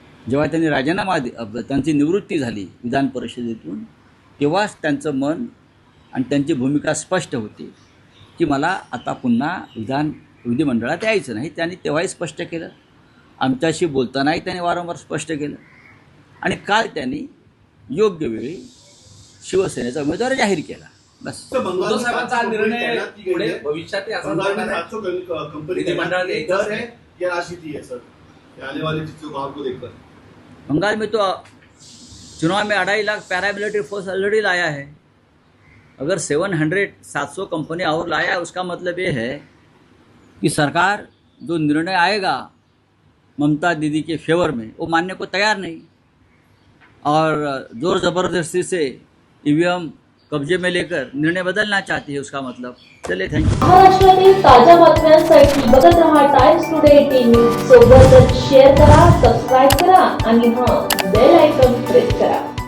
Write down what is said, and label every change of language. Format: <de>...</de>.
<mr>जेव्हा त्यांनी राजीनामा त्यांची निवृत्ती झाली विधान परिषदेतून, तेव्हाच त्यांचं मन आणि त्यांची भूमिका स्पष्ट होती की मला आता पुन्हा विधिमंडळात यायचं नाही. त्यांनी तेव्हाही स्पष्ट केलं, आमच्याशी बोलतानाही त्यांनी वारंवार स्पष्ट केलं आणि काल त्यांनी योग्य वेळी शिवसेनेचा उमेदवार जाहीर केला. बस. उद्धव साहेबांचा हा निर्णय पुढे भविष्यात असा जाणार आहे. कंपनी विधिमंडळात यायचं आहे.</mr> <hi>या राशि है सर आने वाले चुनाव को देखकर बंगाल में तो चुनाव में 2.5 लाख पैरामिलिट्री फोर्स ऑलरेडी लाया है. अगर 700 कंपनी और लाया है, उसका मतलब ये है कि सरकार जो निर्णय आएगा ममता दीदी के फेवर में वो मानने को तैयार नहीं और जोर ज़बरदस्ती से ईवीएम कब्जे में लेकर निर्णय बदलना चाहती है. उसका मतलब चलिए, थैंक यू.</hi> <mr>महाराष्ट्रातील ताज्या बातम्यांसाठी बघत रहा टाइम्स टुडे 18 न्यूज. सोबतच शेअर करा, सबस्क्राईब करा आणि बेल आयकॉन प्रेस करा.</mr>